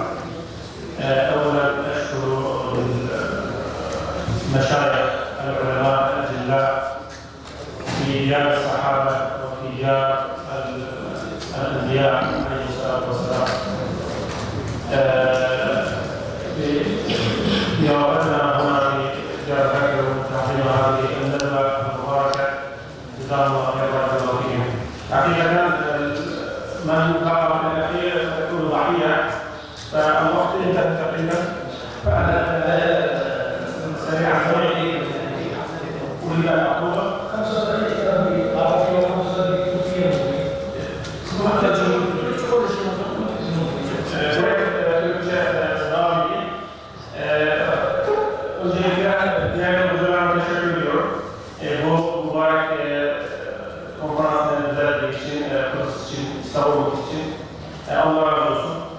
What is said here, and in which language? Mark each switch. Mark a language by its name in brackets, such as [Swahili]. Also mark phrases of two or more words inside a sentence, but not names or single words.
[Arabic] أولا أشكر المشايخ العلماء الأجلاء في ديار الصحابة وفي ديار الأنبياء عليه الصلاة والسلام بيوقفنا هنا في ديار بكر وتحريم هذه الندوة المباركة جزاهم الله خيرا وفيهم. حقيقة من قام بالأخير ستكون ضحية فالوقت انتهى تقريبا فأنا سريعا أريد أن أقول 5 دقائق [Turkish] öncelikle diğer hocalarıma teşekkür ediyorum. Bu mübarek konferansın düzenlediği için, Kudüs için, savunmak için Allah razı olsun.